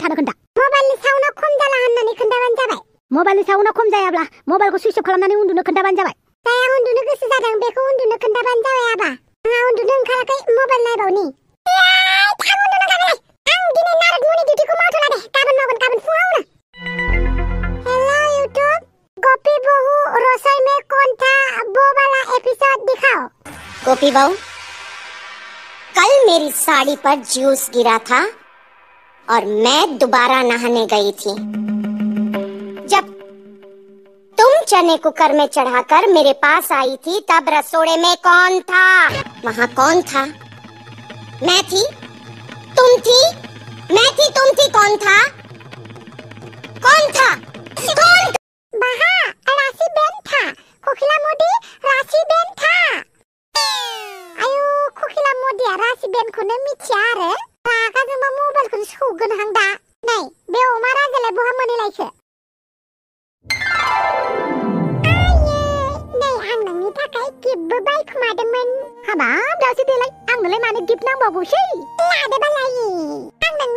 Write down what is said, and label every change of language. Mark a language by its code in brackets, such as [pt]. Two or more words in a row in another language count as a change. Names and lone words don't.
[brx] थानो खोन्था मबाइलनि साउन्डआ खम जाला होननानै खोन्थाबानो जाबाय मबाइलनि साउन्डआ खम जायाब्ला मबाइलखौ सुइच अफ खालामनानै उन्दुनो खोन्थाबानो जाबाय जाया उन्दुनो गोसो जादों बेखौ उन्दुनो खोन्थाबानो जाबाय आबा आंहा उन्दुनो ओंखाराखै मबाइल नायबावनि थाब उन्दुनो ओंखारबाय आं दिनै नारद मुनि डिउटिखौ मावथ'ला दे गाबोन मावगोन गाबोन फुङावनो [hi] हेलो यूट्यूब गोपी बहू रसोई में कौन था वो वाला एपिसोड दिखाओ गोपी बहू कल मेरी साड़ी पर जूस गिरा था और मैं दोबारा नहाने गई थी जब तुम चने कुकर में चढ़ाकर मेरे पास आई थी तब रसोड़े में कौन था वहाँ कौन था मैं थी तुम थी मैं थी तुम थी कौन था वहाँ राशि बेन था कोकिला मोदी राशि बेन था [brx] आयु कोकिला मोदिया राशि बेनखौनो मिथिया आरो रागा जोंबा मबाइलखौनो सौगोन हां दा नै बे अमा राजालाय बहा मोनहैलायखो नै आं नोंनि थाखाय गिफ्टबो बायखोमादोंमोन हाबाब दावसो देलाय आंनोलाय मानो गिफ्ट नांबावगौसै लादोबालाय आं नोंनो